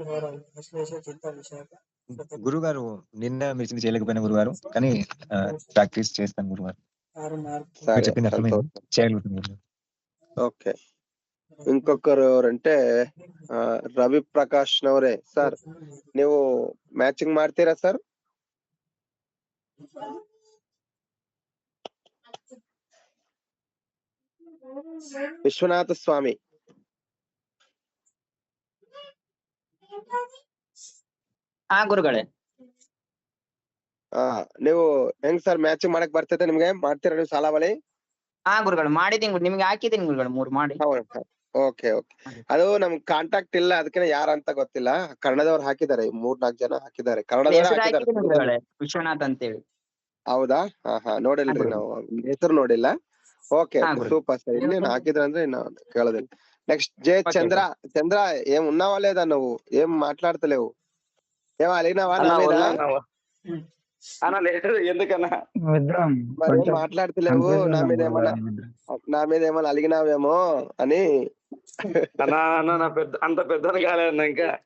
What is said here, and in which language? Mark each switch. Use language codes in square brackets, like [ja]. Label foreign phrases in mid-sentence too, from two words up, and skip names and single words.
[te] గురుగారు నిన్న మీరు చేయలేకపోయినా గురుగారు, కానీ ప్రాక్టీస్ చేస్తాను గురుగారు. చెప్పింది అర్థమైంది, చేయగలుగుతాను. ఓకే, ఇంకొకరు ఎవరంటే రవి ప్రకాష్ నవరే. [kn] సార్ ನೀವು ಮ್ಯಾಚಿಂಗ್ ಮಾಡ್ತೀರಾ ಸರ್? ವಿಶ್ವನಾಥ ಸ್ವಾಮಿ. ಗುರುಗಳೇ ನೀವು ಹೆಂಗ್ ಸರ್ ಮ್ಯಾಚಿಂಗ್ ಮಾಡಕ್ ಬರ್ತೈತೆ ನಿಮ್ಗೆ? ಮಾಡ್ತೀರಾ ನೀವು ಸಾಲಾವಳಿ? ಗುರುಗಳು ಮಾಡಿದೀನಿ, ನಿಮ್ಗೆ ಹಾಕಿದೀನಿ ಗುರುಗಳು 3 ಮಾಡಿ. ಓಕೆ ಓಕೆ ಅದು ನಮ್ ಕಾಂಟ್ಯಾಕ್ಟ್ ಇಲ್ಲ ಅದಕ್ಕೆ ಯಾರಂತ ಗೊತ್ತಿಲ್ಲ. ಕನ್ನಡದವ್ರು ಹಾಕಿದ್ದಾರೆ, 3-4 ಜನ ಹಾಕಿದ್ದಾರೆ, ಕನ್ನಡದವರೇ ಹೆಸರು ಹಾಕಿದ್ದಾರೆ. ಹಾಕಿದ್ದೀನಿ ಗುರುಗಳೇ, ವಿಶ್ವನಾಥ್ ಅಂತೇಳಿ. ಹೌದಾ? ಹಾ ನೋಡಿಲ್ರಿ ನಾವು, ಹೆಸರು ನೋಡಿಲ್ಲ. ಓಕೆ ಹಾ, ಗುರು. [te] సూపర్ సార్. [kn] ಇನ್ನೇನು ಹಾಕಿದ್ರೆ ಅಂದ್ರೆ ಇನ್ನು ಕೇಳೋದಿಲ್ಲ. [te] నెక్స్ట్ జే చంద్ర. చంద్ర ఏం ఉన్నావా లేదా నువ్వు? ఏం మాట్లాడతలేవు? ఏం అలిగినావా నా మీద? అన్న లేదు, ఎందుకన్నా మరి ఏం మాట్లాడతలేవు నా మీద ఏమన్నా అలిగినావేమో అని. అన్నా అన్న నా పెద్ద అంత పెద్దది కాలేదన్న ఇంకా.